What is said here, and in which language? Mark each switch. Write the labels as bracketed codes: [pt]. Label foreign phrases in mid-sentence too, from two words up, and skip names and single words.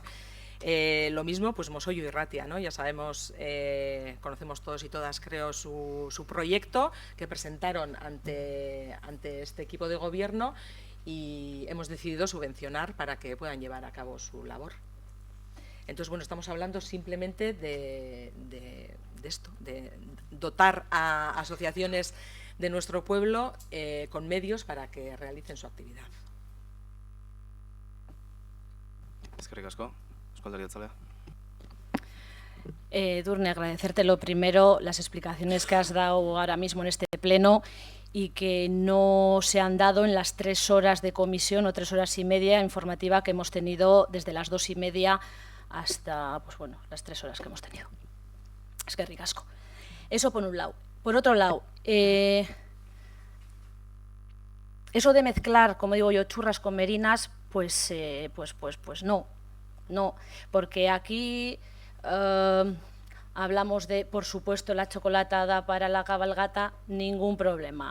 [es] Lo mismo, Mosoio Irratia, ¿no? Ya sabemos, conocemos todos y todas, creo, su proyecto que presentaron ante este equipo de gobierno, y hemos decidido subvencionar para que puedan llevar a cabo su labor. Entonces, estamos hablando simplemente de esto, de dotar a asociaciones de nuestro pueblo con medios para que realicen su actividad. [eu] Eskerrik asko. Edurne, [es] agradecerte lo primero las explicaciones que has dado ahora mismo en este pleno y que no se han dado en las 3 horas de comisión o 3 horas y media informativa que hemos tenido desde las 2:30 hasta las 3 horas que hemos tenido. [eu] Eskerrik asko. [es] Eso por un lado. Por otro lado, eso de mezclar, como digo yo, churras con merinas, pues no, porque aquí hablamos de, por supuesto, la chocolatada para la cabalgata, ningún problema.